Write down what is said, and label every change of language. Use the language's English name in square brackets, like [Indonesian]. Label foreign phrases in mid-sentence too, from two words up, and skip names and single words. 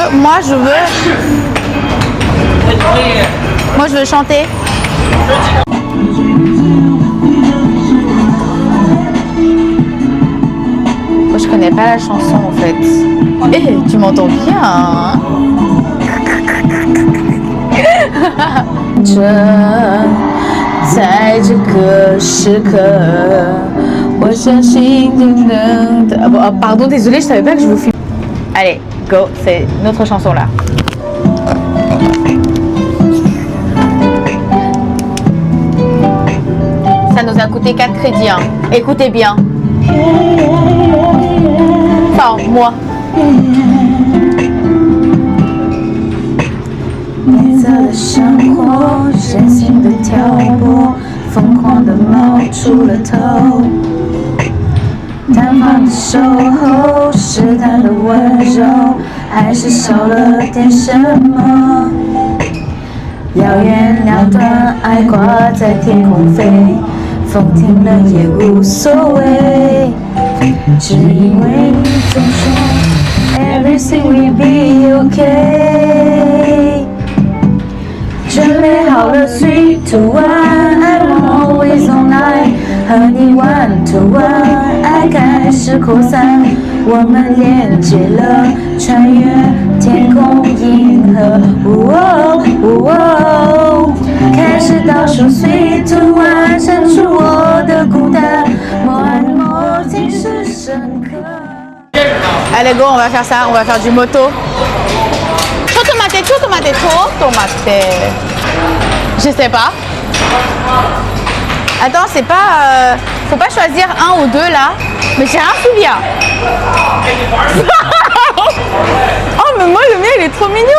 [French] Moi, je veux chanter. Moi, je connais pas la chanson en fait. Eh, tu m'entends bien, hein? [Chinese] 在这个时刻，我相信你能。 [French] Ah bon, pardon, désolé, je savais pas que je vous filme. Allez, go, c'est notre chanson là. Ça nous a coûté 4 crédits. Hein. Écoutez bien. Enfin, moi. [Chinese] 每次的生活，任性的挑拨，疯狂的冒出了头。单方的守候，试探的温柔，还是少了点什么？遥远两端，爱挂在天空飞，风停了也无所谓，只因为你总说 [English] Everything will be okay。 [Chinese] 准备好了 3, 2, 1 [English] I want always online [Chinese] 和你 [English] one to one [Chinese] 爱开始扩散我们连接了穿越天空银河开始倒数3, 2, 1删除我的孤单默哀的默契是深刻 [French] Allez go, on va faire ça, on va faire du moto. Tomate. Je sais pas. Attends, c'est pas... faut pas choisir un ou deux là. Mais j'ai un souvenir. Oh mais moi le mien il est trop mignon.